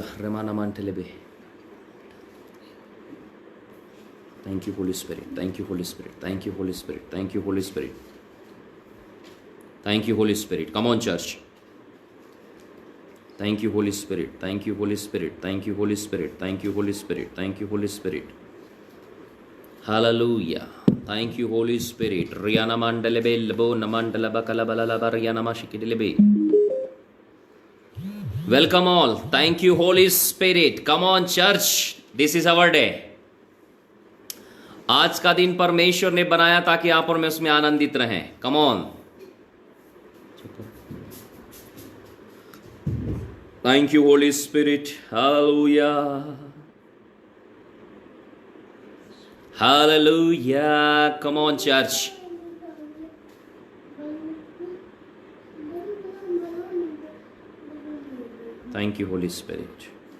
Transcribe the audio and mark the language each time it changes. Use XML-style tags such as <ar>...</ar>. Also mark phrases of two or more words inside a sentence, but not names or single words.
<en>Remana mantelebe. Thank you, Holy Spirit. Thank you, Holy Spirit. Thank you, Holy Spirit. Thank you, Holy Spirit. Thank you, Holy Spirit. Come on, church. Thank you, Holy Spirit. Thank you, Holy Spirit. Thank you, Holy Spirit. Thank you, Holy Spirit. Thank you, Holy Spirit. Hallelujah. Thank you, Holy Spirit. Riana mandelebe lebo namandalaba kalabalaba riana mashikidilebe. Welcome all. Thank you, Holy Spirit. Come on, church. This is our day.</en> <hi>आज का दिन परमेश्वर ने बनाया ताकि आप और मैं उसमें आनंदित रहें.</hi> <en>Come on. Thank you, Holy Spirit. Hallelujah. Hallelujah. Come on, church. Thank you, Holy Spirit.</en>